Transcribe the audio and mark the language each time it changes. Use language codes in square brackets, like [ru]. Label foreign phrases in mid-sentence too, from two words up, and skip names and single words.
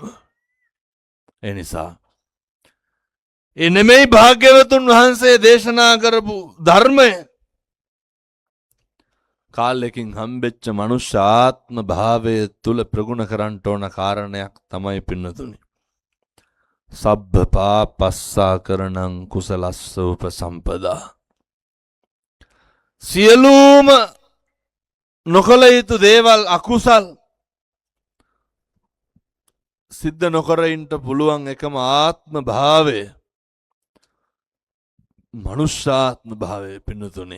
[si] ඒ නිසා ඒ නෙමෙයි භාග්‍යවතුන් වහන්සේ දේශනා කරපු ධර්මය. කාලෙකින් හම්බෙච්ච මනුෂ්‍ය ආත්ම භාවය තුල ප්‍රගුණ කරන්න ඕන කාරණයක් තමයි පින්නතුනි. [pi] සබ්බ පාපස්සා කරණං කුසලස්ස උපසම්පදා. [si] සියලුම නොකල යුතු දේවල් අකුසල් සිද්ධ නොකර ඉන්න පුළුවන් එකම ආත්ම භාවය මනුෂ්‍යාත්ම භාවය පින්නතුනේ.